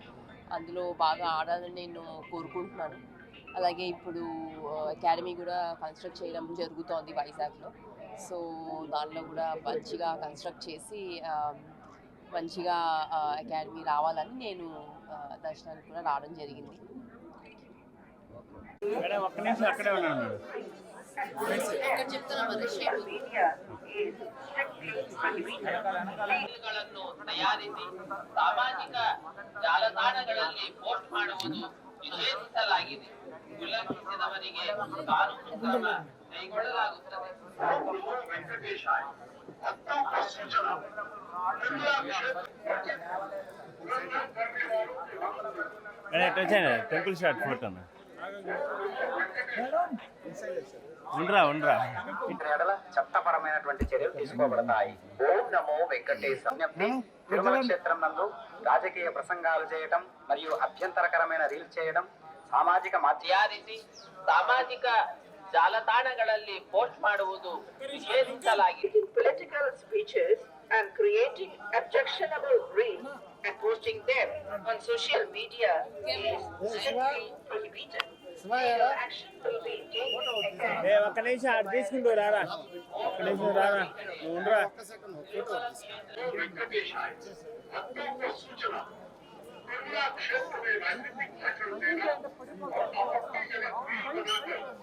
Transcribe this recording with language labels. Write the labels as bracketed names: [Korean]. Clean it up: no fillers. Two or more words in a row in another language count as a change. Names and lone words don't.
[Telugu] అందులో బాగా ఆడాలని నేను కోరుకుంటున్నాను. అలాగే ఇప్పుడు అకాడమీ కూడా కన్స్ట్రక్ట్ చేయడం జరుగుతోంది వైజాగ్లో. సో దానిలో కూడా మంచిగా కన్స్ట్రక్ట్ చేసి మంచిగా అకాడమీ రావాలని నేను దర్శనానికి కూడా రావడం జరిగింది. [Kannada] ತಯಾರಿಸಿ ಸಾಮಾಜಿಕ ಜಾಲತಾಣಗಳಲ್ಲಿ ಪೋಸ್ಟ್ ಮಾಡುವುದು ನಿಷೇಧಿಸಲಾಗಿದೆ. ಉಲ್ಲಂಘಿಸಿದವರಿಗೆ ಕಾನೂನು ಕ್ರಮ ಕೈಗೊಳ್ಳಲಾಗುತ್ತದೆ. [English] temple shot photo [Telugu] చట్టపరమైనటువంటి చర్యలు తీసుకోబడతాయి. ఓం నమో వెంకటేశ్వర. తిరుమల క్షేత్రం నందు రాజకీయ ప్రసంగాలు చేయటం మరియు అభ్యంతరకరమైన రీల్స్ చేయడం సామాజిక [Kannada] ಸಾಮಾಜಿಕ ಜಾಲತಾಣಗಳಲ್ಲಿ ಪೋಸ್ಟ್ ಮಾಡುವುದು ನಿಷೇಧಿಸಲಾಗಿದೆ. [English] Political speeches and creating objectionable reels and posting them on social media is strictly prohibited. Legal action will be taken against. [Telugu] ఒక్క నిమిషం అటు తీసుకుంటూ రారా, ఒక్క నిమిషం రారా, ఉండరా. [English] Thank you.